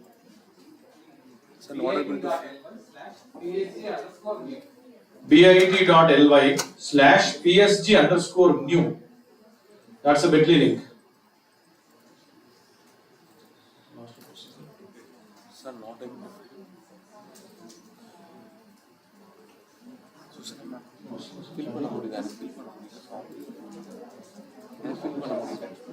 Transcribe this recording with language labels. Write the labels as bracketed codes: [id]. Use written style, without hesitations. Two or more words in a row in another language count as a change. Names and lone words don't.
[en] bit.ly/PSG_new. That's a bit.ly link. Sir, not able. [ta] Fill பண்ண முடியுதா? Fill பண்ண முடியுதா?